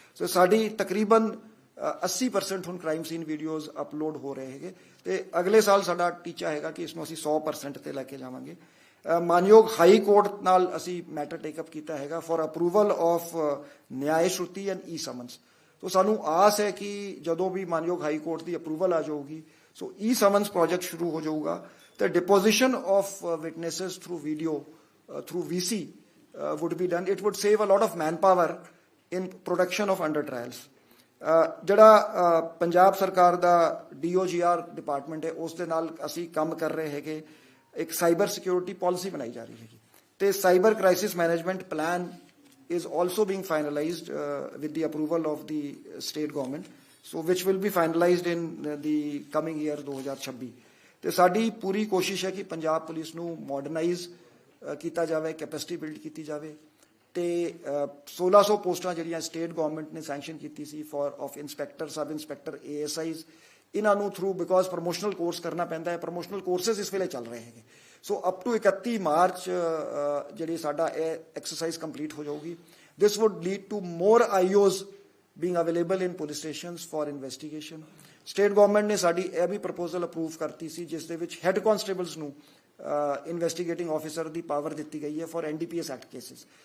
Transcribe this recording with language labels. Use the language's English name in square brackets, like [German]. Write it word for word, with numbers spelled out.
[Punjabi] ਸੋ ਸਾਡੀ ਤਕਰੀਬਨ ਅੱਸੀ ਪਰਸੈਂਟ ਹੁਣ ਕ੍ਰਾਈਮ ਸੀਨ ਵੀਡੀਓਜ਼ ਅਪਲੋਡ ਹੋ ਰਹੇ ਹੈਗੇ, ਅਤੇ ਅਗਲੇ ਸਾਲ ਸਾਡਾ ਟੀਚਾ ਹੈਗਾ ਕਿ ਇਸ ਨੂੰ ਅਸੀਂ ਸੌ ਪਰਸੈਂਟ 'ਤੇ ਲੈ ਕੇ ਜਾਵਾਂਗੇ। ਮਾਨਯੋਗ ਹਾਈ ਕੋਰਟ ਨਾਲ ਅਸੀਂ ਮੈਟਰ ਟੇਕਅਪ ਕੀਤਾ ਹੈਗਾ [English] for approval of [Punjabi] Nyaya ਸ਼ਰੁਤੀ and E summons. So ਸਾਨੂੰ ਆਸ ਹੈ ਕਿ ਜਦੋਂ ਵੀ ਮਾਨਯੋਗ ਹਾਈ ਕੋਰਟ ਦੀ ਅਪਰੂਵਲ ਆ ਜਾਊਗੀ, ਸੋ ਈ ਸਮਨਸ ਪ੍ਰੋਜੈਕਟ ਸ਼ੁਰੂ ਹੋ ਜਾਊਗਾ। [English] The deposition of uh, witnesses through video, uh, through V C, uh, would be done. It would save a lot of manpower in production of under trials. [Punjabi] ਜਿਹੜਾ ਪੰਜਾਬ ਸਰਕਾਰ ਦਾ D O G R department ਹੈ, ਉਸ ਦੇ ਨਾਲ ਅਸੀਂ ਕੰਮ ਕਰ ਰਹੇ ਹੈਗੇ। ਇੱਕ ਸਾਈਬਰ ਸਿਕਿਉਰਿਟੀ ਪਾਲਿਸੀ ਬਣਾਈ ਜਾ ਰਹੀ ਹੈਗੀ, ਅਤੇ cyber crisis management plan [English] is also being finalized with the approval of the state government, so which will be finalized in the coming year [Punjabi] ਦੋ ਹਜ਼ਾਰ ਛੱਬੀ। ਅਤੇ ਸਾਡੀ ਪੂਰੀ ਕੋਸ਼ਿਸ਼ ਹੈ ਕਿ ਪੰਜਾਬ ਪੁਲਿਸ ਨੂੰ ਮਾਡਰਨਾਈਜ਼ ਕੀਤਾ ਜਾਵੇ, ਕੈਪੈਸਿਟੀ ਬਿਲਡ ਕੀਤੀ ਜਾਵੇ, ਅਤੇ ਸੋਲ੍ਹਾਂ ਸੌ ਪੋਸਟਾਂ ਜਿਹੜੀਆਂ ਸਟੇਟ ਗੌਰਮੈਂਟ ਨੇ ਸੈਂਕਸ਼ਨ ਕੀਤੀ ਸੀ four of inspector, sub inspector, A S Is, ਇਹਨਾਂ ਨੂੰ ਥਰੂ ਬਿਕੋਜ਼ ਪ੍ਰਮੋਸ਼ਨਲ ਕੋਰਸ ਕਰਨਾ ਪੈਂਦਾ ਹੈ, ਪ੍ਰਮੋਸ਼ਨਲ ਕੋਰਸਿਸ ਇਸ ਵੇਲੇ ਚੱਲ ਰਹੇ ਹੈਗੇ। ਸੋ ਅਪ ਟੂ ਇਕੱਤੀ ਮਾਰਚ ਜਿਹੜੀ ਸਾਡਾ ਇਹ ਐਕਸਰਸਾਈਜ਼ ਕੰਪਲੀਟ ਹੋ ਜਾਊਗੀ। [English] This would lead to more I O's being available in police stations for investigation. [Punjabi] State government ਨੇ ਸਾਡੀ ਇਹ ਵੀ ਪ੍ਰਪੋਜ਼ਲ ਅਪਰੂਵ ਕਰਤੀ ਸੀ, ਜਿਸ ਦੇ ਵਿੱਚ ਹੈੱਡ ਕੌਂਸਟੇਬਲਸ ਨੂੰ ਇਨਵੈਸਟੀਗੇਟਿੰਗ ਆਫਿਸਰ ਦੀ ਪਾਵਰ ਦਿੱਤੀ ਗਈ ਹੈ for N D P S act cases.